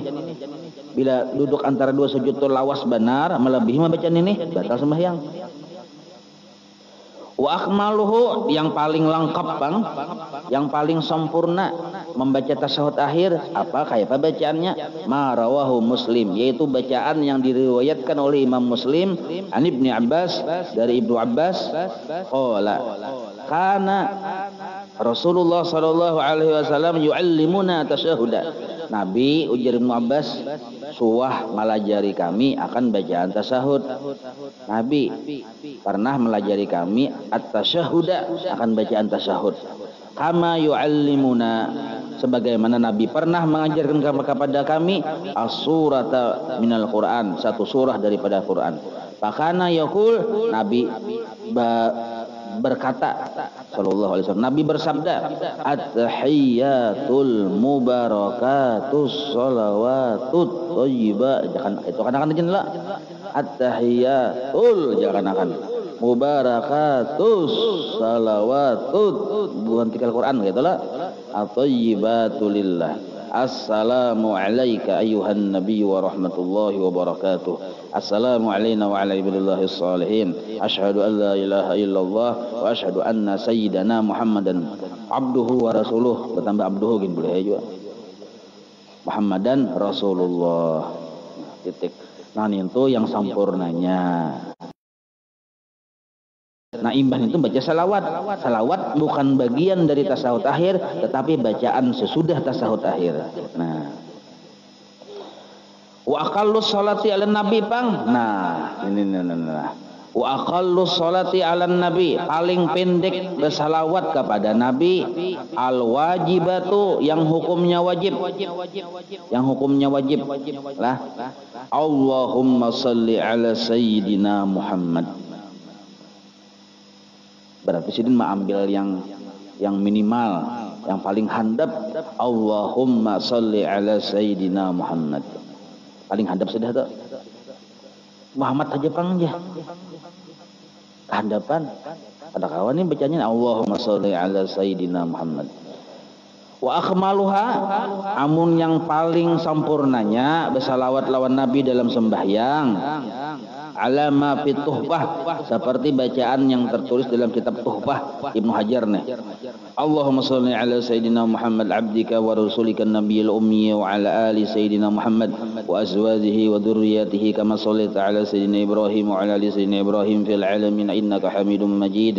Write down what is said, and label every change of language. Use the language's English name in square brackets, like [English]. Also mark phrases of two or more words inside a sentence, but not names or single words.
[Banjar] Bila duduk antara dua sujud itu lawas benar melebihi membacaan ini, batal sembahyang. [Arabic] وأكمله, [Banjar] yang paling lengkap bang, yang paling sempurna membaca tasahud akhir apa kayak apa bacaannya? [Arabic] ما رواه [Banjar] Muslim, yaitu bacaan yang diriwayatkan oleh Imam Muslim an Ibnu Abbas, dari Ibnu Abbas [Arabic] قال كان رسول الله صلى الله عليه وسلم يعلمنا التشهد. [Banjar] Nabi ujar Ibnu Abbas suah melajari kami akan bacaan tasahud. Nabi pernah melajari kami at-tasyahuda, akan bacaan tasahud. [Arabic] كما يعلمنا, [Banjar] sebagaimana Nabi pernah mengajarkan kepada kami [Arabic] السورة من القرآن, [Banjar] satu surah daripada Quran. [Arabic] فكان يقول, [Banjar] Nabi berkata [Arabic] صلى الله عليه وسلم, [Banjar] Nabi bersabda, [Arabic] التحيات المباركات الصلوات الطيبات. [Banjar] Jangan itu kan jenela. At-tahiyyatul jangan akan [Arabic] المباركات الصلوات, [Banjar] bukan tikal Quran gitu lah. [Arabic] الطيبات لله. السلام عليك أيها النبي ورحمة الله وبركاته. السلام علينا وعلى عباد الله الصالحين. أشهد أن لا إله إلا الله وأشهد أن سيدنا محمدا عبده ورسوله. Bertambah abduhu gini boleh juga. محمدا رسول الله. [Banjar] Titik. Nah itu yang sempurnanya. Nah imbah itu baca salawat. Salawat bukan bagian dari tasawuf akhir, tetapi bacaan sesudah tasawuf akhir. Nah, [Arabic] وأقل الصلاة على النبي pang. [Banjar] Nah ini [Arabic] وأقل الصلاة على النبي, [Banjar] paling pendek bersalawat kepada nabi. [Arabic] الواجبة, [Banjar] yang hukumnya wajib. Yang hukumnya wajib lah. [Arabic] اللهم صل على سيدنا محمد. [Banjar] Berarti sidin ambil yang minimal, yang paling handap. [Arabic] اللهم صل على سيدنا محمد. [Banjar] Paling handap sudah tuh. Muhammad aja pang aja. Handapan. Ada kawan nih bacanya [Arabic] اللهم صل على سيدنا محمد. وأكملها, [Banjar] amun yang paling sempurnanya bersalawat lawan Nabi dalam sembahyang. [Arabic] على ما في تحفة, [Banjar] seperti bacaan yang tertulis dalam kitab Tuhfah Ibnu Hajar nih. [Arabic] اللهم صل على سيدنا محمد عبدك ورسولك النبي الأمي وعلى آل سيدنا محمد وأزواجه وذريته كما صليت على سيدنا إبراهيم وعلى آل سيدنا إبراهيم في العالمين إنك حميد مجيد.